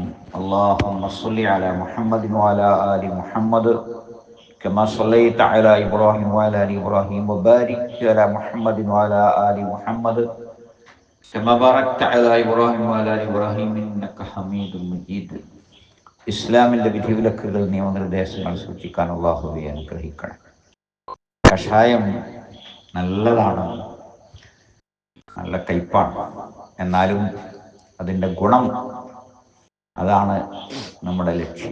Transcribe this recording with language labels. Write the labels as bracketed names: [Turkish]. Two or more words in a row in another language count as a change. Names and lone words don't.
[Arabic] اللهم صل على محمد وعلى آل محمد كما صليت على إبراهيم وعلى آل إبراهيم وبارك على محمد وعلى آل محمد كما باركت على إبراهيم وعلى آل إبراهيم إنك حميد مجيد. [Malayalam] ഇസ്ലാമിൻ്റെ വിധിവിലക്കുകൾ നിയമനിർദ്ദേശങ്ങൾ സൂക്ഷിക്കാൻ അല്ലാഹുവേ അനുഗ്രഹിക്കണം. കഷായം നല്ലതാണ്, നല്ല കയ്പാണ്. എന്നാലും അതിൻ്റെ ഗുണം, അതാണ് നമ്മുടെ ലക്ഷ്യം.